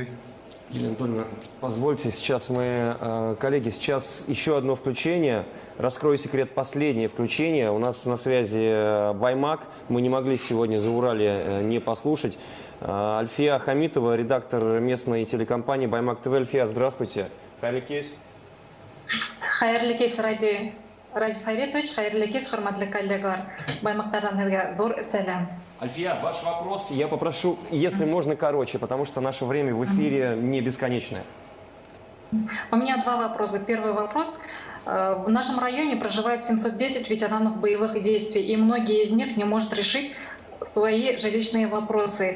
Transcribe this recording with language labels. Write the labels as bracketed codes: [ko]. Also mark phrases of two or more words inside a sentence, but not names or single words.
[ru] Елена Анатольевна, позвольте, сейчас мы, коллеги, сейчас еще одно включение. Раскрою секрет, последнее включение. У нас на связи Баймак. Мы не могли сегодня за Урале не послушать. Альфия Хамитова, редактор местной телекомпании Баймак ТВ. Альфия, здравствуйте. [ba] Хайырлы кеш, Ради Хайретович, хайырлы кеш, хурматлы коллегалар. Баймактардан сизге зор сәлам. [ru] Альфия, ваш вопрос я попрошу, если можно, короче, потому что наше время в эфире не бесконечное. У меня два вопроса. Первый вопрос. В нашем районе проживает 710 ветеранов боевых действий, и многие из них не могут решить свои жилищные вопросы.